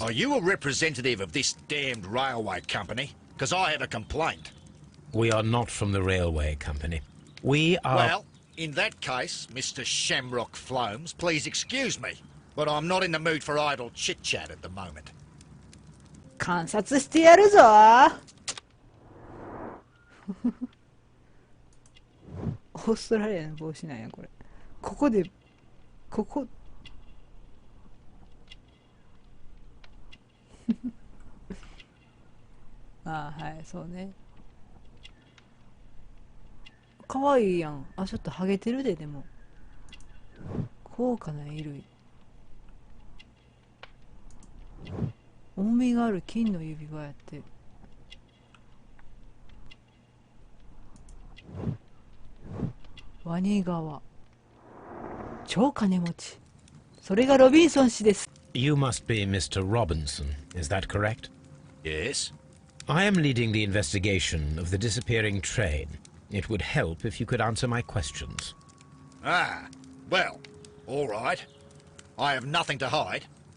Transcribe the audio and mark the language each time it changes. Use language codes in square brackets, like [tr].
[en] Are you a representative of this damned railway company? Because I have a complaint. We are not from the railway company. We are... Well, in that case, Mr. Shamrock Flomes, please excuse me, but I'm not in the mood for idle chit-chat at the moment. [ja] 観察してやるぞオーストラリアの帽子なんやこれ。ここああ、はい、そうね。かわいいやん。あ、ちょっとハゲてるで。でも高価な衣類、重みがある金の指輪やって。ワニ革、超金持ち。それがロビンソン氏です。 [en] You must be Mr. Robinson, is that correct? Yes? I am leading the investigation of the disappearing train. It would help if you could answer my questions. Ah, well, all right. I have nothing to hide.